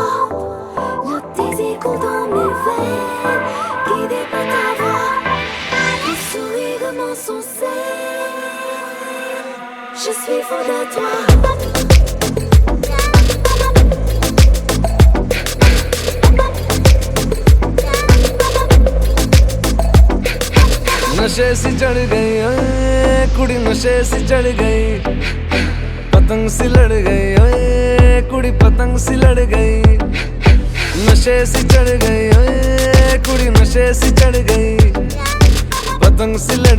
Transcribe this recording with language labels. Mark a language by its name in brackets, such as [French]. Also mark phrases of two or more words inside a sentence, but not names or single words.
[French] Le désir dans mes veines, guidé par ta voix. Ton sourire m'en sait, je suis fou de toi. [Punjabi] ਨਸ਼ੇ ਸੀ ਚੜ੍ਹ ਗਈ ਓਏ ਕੁੜੀ ਨਸ਼ੇ ਸੀ ਚੜ੍ਹ ਗਈ ਪਤੰਗ ਸੀ ਲੜ ਗਈ ਓਏ ਕੁੜੀ ਪਤੰਗ ਸੀ ਲੜ ਗਈ ਨਸ਼ੇ ਸੀ ਚੜ੍ਹ ਗਈ ਓਏ ਕੁੜੀ ਨਸ਼ੇ ਸੀ ਚੜ੍ਹ ਗਈ ਪਤੰਗ ਸੀ ਲੜ